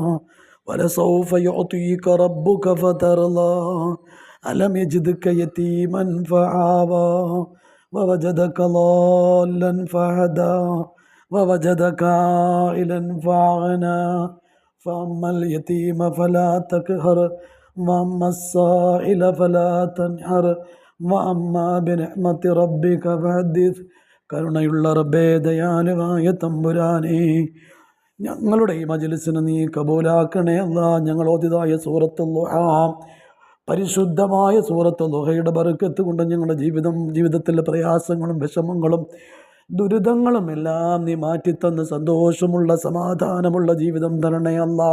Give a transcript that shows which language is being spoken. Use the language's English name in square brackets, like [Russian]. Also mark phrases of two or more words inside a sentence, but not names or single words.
[Arabic] ولسوف يعطيك ربك فترضى ألم يجدك يتيما فآوى ووجدك ضالا فهدى ووجدك عائلا فأغنى فأما اليتيم فلا تقهر وأما السائل فلا تنهر وأما بنعمة ربك فحدث [Malayalam] കരുണയുള്ള റബ്ബേ ദയാലുവായ തമ്പുരാനേ ഞങ്ങളുടെ ഈ മജ്‌ലിസിനെ നീ കബൂലാക്കണേ അല്ലാ. ഞങ്ങൾ ഓതിയതായ സൂറത്തുൽ ദുഹാ പരിശുദ്ധമായ സൂറത്തുൽ ദുഹയുടെ ബർക്കത്ത് കൊണ്ട് ഞങ്ങളുടെ ജീവിതത്തിലെ പ്രയാസങ്ങളും വിഷമങ്ങളും ദുരിതങ്ങളും എല്ലാം നീ മാറ്റിത്തന്ന് സന്തോഷമുള്ള സമാധാനമുള്ള ജീവിതം തരണേ അല്ലാ.